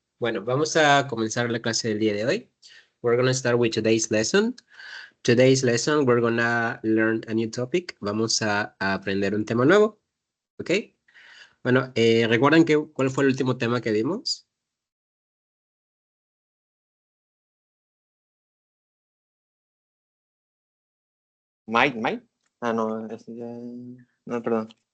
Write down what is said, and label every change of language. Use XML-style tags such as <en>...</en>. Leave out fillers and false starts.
<es>Bueno, vamos a comenzar la clase del día de hoy.</es> <en>We're going to start with today's lesson. Today's lesson, we're going to learn a new topic.</en> <es>Vamos a aprender un tema nuevo. ¿Ok? Bueno, ¿recuerdan cuál fue el último tema que vimos? Mike. Ah, no, ese ya. No, perdón.</es>